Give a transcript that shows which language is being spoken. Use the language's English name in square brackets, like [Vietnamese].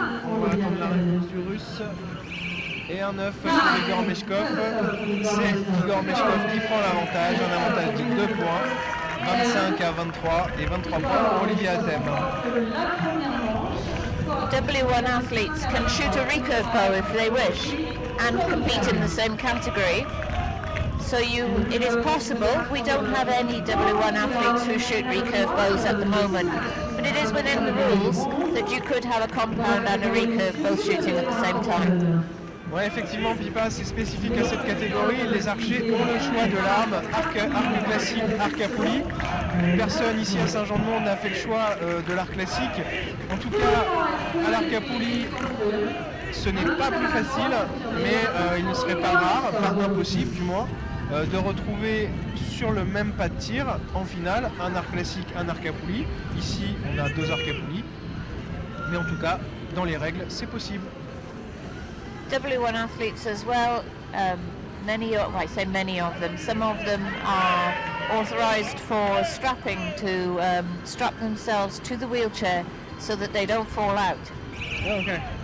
[French] On va attendre la réponse du russe. Et un 9 pour Igor Meshkov. C'est Igor Meshkov qui prend l'avantage. Un avantage de 2 points. 25 à 23 et 23 points pour Olivier Athème. [English] W1 athletes can shoot a recurve bow if they wish. and compete in the same category. So it is possible. We don't have any W1 athletes who shoot recurve bows at the moment, but it is within the rules that you could have a compound and a recurve both shooting at the same time. [French] Ouais, effectivement, Pipa, c'est spécifique à cette catégorie. Les archers ont le choix de l'arme, arc classique, arc à poulie. Personne ici à Saint Jean de Monts n'a fait le choix de l'arc classique. En tout cas, à l'arc à poulie, ce n'est pas plus facile, mais il ne serait pas rare, pas impossible du moins, de retrouver sur le même pas de tir, en finale, un arc classique, un arc à poulie. Ici, on a 2 arcs à poulie. Mais en tout cas, dans les règles, c'est possible. [English] W1 athletes as well, I say many of them, some of them are authorized for strapping to strap themselves to the wheelchair so that they don't fall out. Oh, okay.